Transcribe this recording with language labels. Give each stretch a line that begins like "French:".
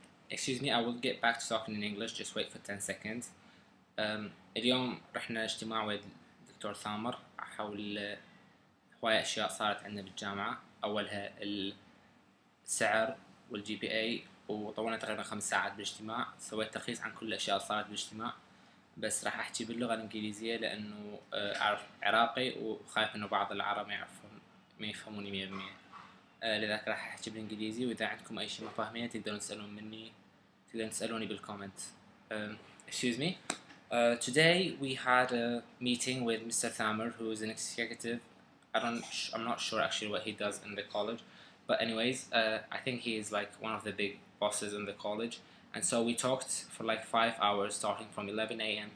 English: Excuse me, I will get back to talking in English, just wait for 10 seconds.
Arabic: اليوم رحنا اجتماع ويا الدكتور ثامر حول هواية أشياء صارت عندنا بالجامعة. أولها السعر والجي بي اي، وطولنا تقريبا 5 ساعات بالاجتماع. سويت تلخيص عن كل الأشياء اللي صارت بالاجتماع، بس راح أحكي باللغة الإنجليزية لأنه أعرف عراقي وخايف إنه بعض العرب ما يفهموني 100%. لذلك راح أحكي بالإنجليزي، وإذا عندكم أي شيء ما فاهمينه تقدرون تسألوني بالكومنت.
English: Excuse me. Today we had a meeting with Mr. Thamer, who is an executive. I'm not sure actually what he does in the college, but anyways, I think he is like one of the big bosses in the college. And so we talked for like 5 hours, starting from 11 a.m.